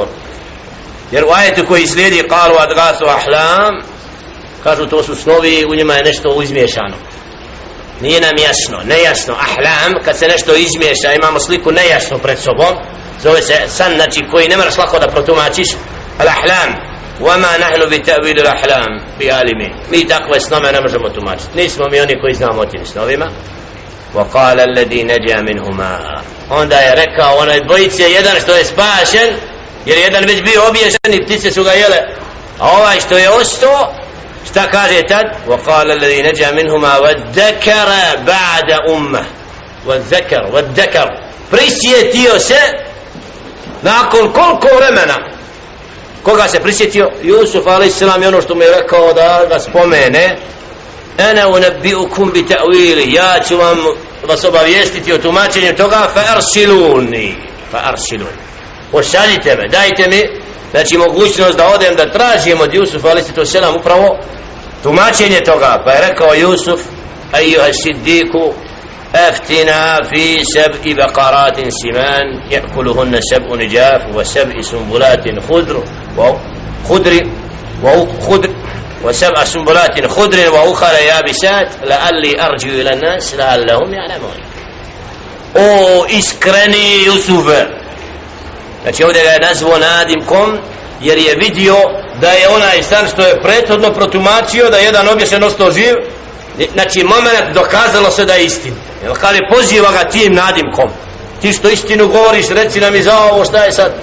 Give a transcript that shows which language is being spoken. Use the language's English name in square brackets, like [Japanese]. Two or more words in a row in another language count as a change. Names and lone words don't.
[Bosnian] Jer u ajetu koji slijedi [Arabic] قالوا أضغاث أحلام, [Bosnian] kažu to su snovi, u njima je nešto izmiješano, nije nam jasno, nejasno. Ahlam, kad se nešto izmiješa, imamo sliku nejasno pred sobom, zove se san, znači koji ne moraš lako da protumačiš. [Arabic] الأحلام وما نحن بتأويل الأحلام بعالمين, [Bosnian] mi takve snove ne možemo tumačiti, nismo mi oni koji znamo o tim snovima. [Arabic] وقال الذي نجا منهما, [Bosnian] onda je rekao onaj dvojice, jedan što je spašen, jer jedan već bio obješen i ptice su ga jele, a ovaj što je ostao, šta kaže tad? [Arabic] وقال الذي نجا منهما وذكر بعد امه, وذكر [Bosnian] prisjetio se nakon koliko vremena. Koga se prisjetio? Jusuf a.s. i ono što mu je rekao da ga spomene, [Arabic] أنا أنبئكم بتأويل, [Bosnian] ja ću vas obavijestiti o tumačenju toga, [Arabic] فأرسلون, [Bosnian] pošaljite me, dajte mi, znači mogućnost da odem da tražim od Jusufa a.s. upravo tumačenje toga. Pa je rekao Jusuf, [Arabic] أيها الصديق أفتنا في 7 بقرات سمان يأكلهن 7 عجاف و7 سنبلات وسبع سنبلات خضر وأخر يابسات لعلي أرجع إلى الناس لعلهم يعلمون. [Bosnian] O iskreni Jusufe, znači ovdje ga je nazvao nadimkom jer je vidio da je onaj san što je prethodno protumačio da je jedan obješen ostao živ, znači moment dokazalo se da je istin. Jer kad je poziva ga tim nadimkom, ti što istinu govoriš, reci nam i za ovo šta je sad.